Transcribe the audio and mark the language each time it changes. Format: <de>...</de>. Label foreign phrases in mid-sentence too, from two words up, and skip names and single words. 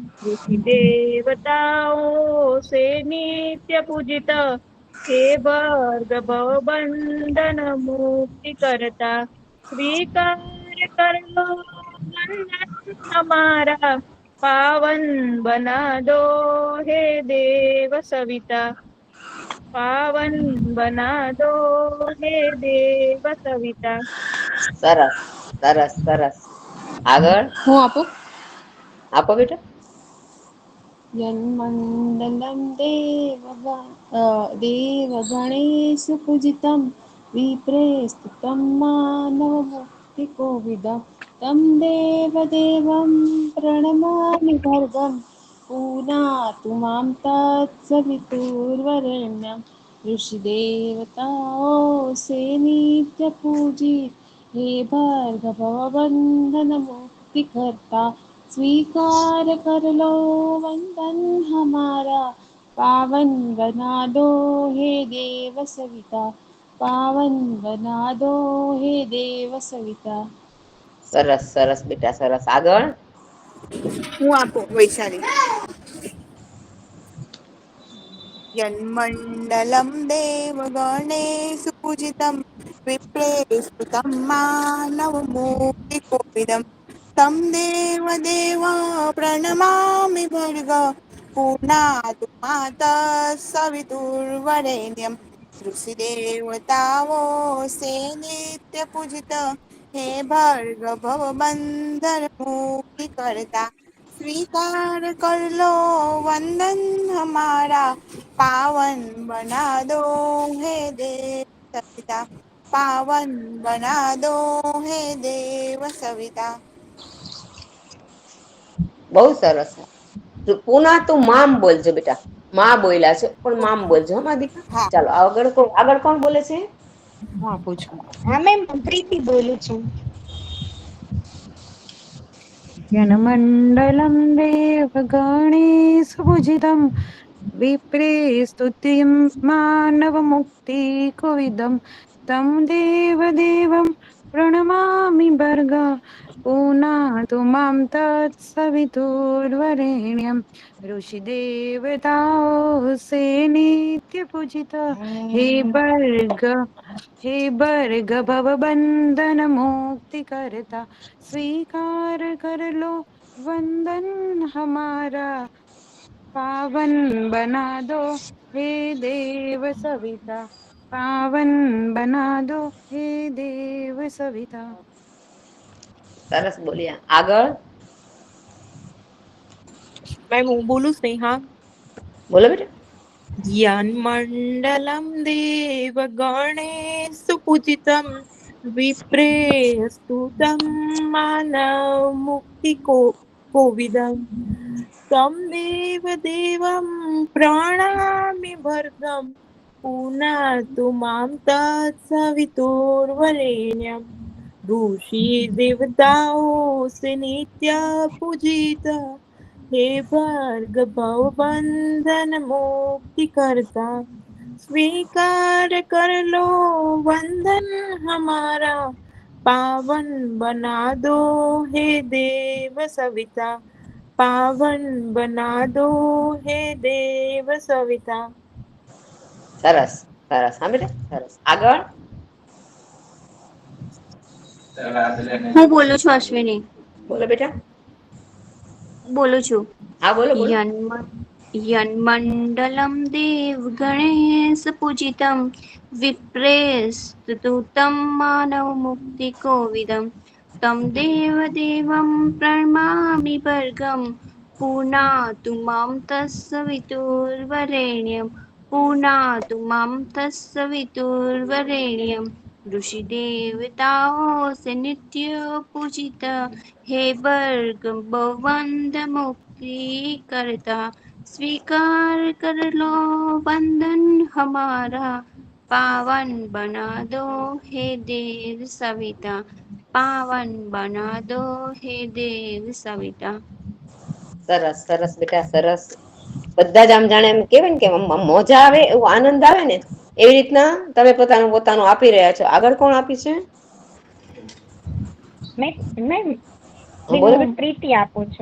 <hi>ऋषिदेवताओं से नित्य पूजित हे भर्गव बंधन मुक्ति करता स्वीकार कर लो वंदन हमारा पावन बना दो हे देव सविता पावन बना दो हे देव सविता।</hi> <gu>સરસ સરસ સરસ. આગળ હું આપું. આપો બેટા.</gu> <sa>यन्मण्डलं देवगणेषु पूजितं विप्रेस्तुतं मानवमुक्तिकोविदं तं देवदेवं प्रणमामि भर्गं पुनातु मां तत्सवितुर्वरेण्यं</sa> <hi>ऋषिदेवताओं से नित्य पूजित हे भार्गव बंधन मुक्ति करता स्वीकार कर लो वंदन हमारा पावन बना दो हे देव सविता पावन बना दो हे देव सविता।</hi> <gu>સરસ સરસ બેટા સરસ. આગળ હું આપું વૈશાલી.</gu> <sa>यन्मण्डलं देवगणेषु पूजितं विप्रेस्तुतं मानवमुक्तिकोविदं तं देवदेवं प्रणमामि भर्ग पुनातु माता सवितुर्वरेण्यं</sa> <hi>ऋषिदेवताओं से नित्य पूजित हे भर्ग भवबन्धन मुक्ति करता स्वीकार कर लो वंदन हमारा पावन बना दो हे देव सविता पावन बना दो हे देव सविता।</hi> <gu>બહુ સરસ.</gu> <sa>पुना तुं माम</sa> <gu>બોલજો બેટા. માં બોલ્યા છે પણ મામ બોલજો હા દીકરા. હા ચાલો આગળ કોણ બોલે છે? હું આપું છું. હા મેમ પ્રીતિ બોલું છું.</gu> <sa>यन्मण्डलं देवगणेषु पूजितं विप्रेस्तुतिं मानवमुक्तिकोविदं तं देवदेवं प्रणमामि भर्ग पुनातु मां तत्सवितुर्वरेण्यं</sa> <hi>ऋषिदेवताओं से नित्य पूजित हे भर्ग भवबन्धन मुक्ति करता स्वीकार कर लो वंदन हमारा पावन बना दो हे देव सविता पावन बना दो हे देव सविता।</hi> <gu>સરસ બોલ્યા. આગળ</gu> <hi>मैं बोलूं स्नेहा।</hi> <gu>બોલો બેટા.</gu> <sa>यन्मण्डलं देवगणेषु पूजितं विप्रेस्तुतं मानवमुक्तिकोविदं तं देवदेवं प्रणमामि भर्गं पुनातु मां तत्सवितुर्वरेण्यं</sa> <hi>ऋषि देवताओं से नित्य पूजित हे भार्गव बंधन मुक्ति करता स्वीकार कर लो वंदन हमारा पावन बना दो हे देव सविता पावन बना दो हे देव सविता</hi> <gu>સરસ સરસ. હા બેટા સરસ. આગળ હું બોલું છું અશ્વિની. બોલો બેટા. બોલું છું. હા બોલો બોલો.</gu> <sa>यन्मण्डलं देवगणेशपूजितं विप्रेस्तुतं मानवमुक्तिकोविदं तं देवदेवं प्रणमामि भर्गं पुनातु मां तत्सवितुर्वरेण्यं पुनातु मां तत्सवितुर्वरेण्यं</sa> <hi>ऋषिदेवताओं से नित्य पूजित हे भर्गं वंद मुक्ति करता स्वीकार कर लो बंधन हमारा पावन बना दो हे देव सविता पावन बना दो हे देव सविता.</hi> <gu>સરસ સરસ બેટા સરસ. બધા જ આમ જાણે એમ કેવાય ને કે મોજા આવે એવું આનંદ આવે ને એવી રીતના તમે પોતાનું પોતાનું આપી રહ્યા છો. આગળ કોણ આપી છે? મેં બોલો બેટા. પ્રીતિ આપું છું.</gu>